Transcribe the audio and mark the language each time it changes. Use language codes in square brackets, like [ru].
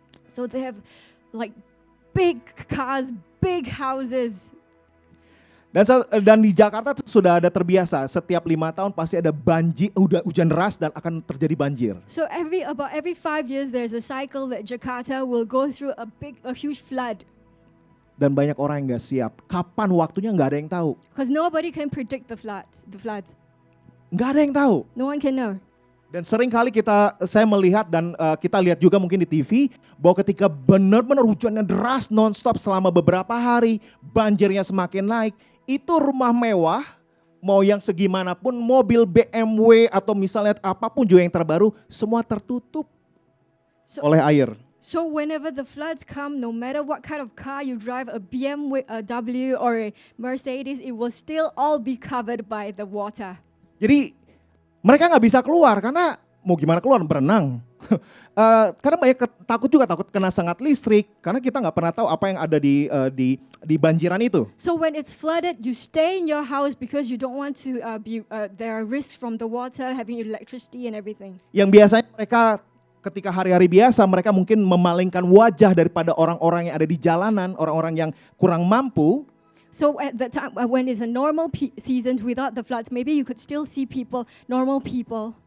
[en] So they have like big cars, big houses. [id] Dan di Jakarta sudah ada terbiasa, setiap 5 tahun pasti ada banjir, hujan deras dan akan terjadi banjir. [en] So about every 5 years there's a cycle that Jakarta will go through a huge flood. [id] Dan banyak orang yang nggak siap. Kapan waktunya nggak ada yang tahu. [en] Because nobody can predict the floods. [id] Nggak ada yang tahu. [en] No one can know. [id] Dan sering kali saya melihat dan kita lihat juga mungkin di TV bahwa ketika benar-benar hujannya deras non-stop selama beberapa hari, banjirnya semakin naik, itu rumah mewah, mau yang segimanapun, mobil BMW atau misalnya apapun juga yang terbaru, semua tertutup oleh air. [en] So whenever the floods come, no matter what kind of car you drive, a BMW, a W or a Mercedes, it will still all be covered by the water. [id] Jadi mereka nggak bisa keluar karena mau gimana keluar, berenang. Karena banyak takut juga, takut kena sangat listrik. Karena kita nggak pernah tahu apa yang ada di banjiran itu. [en] So when it's flooded, you stay in your house because you don't want to there are risks from the water, having electricity and everything. [id] Yang biasanya mereka ketika hari-hari biasa mereka mungkin memalingkan wajah daripada orang-orang yang ada di jalanan, orang-orang yang kurang mampu. [en] So at the time when it's a normal season without the floods, maybe you could still see people, normal people.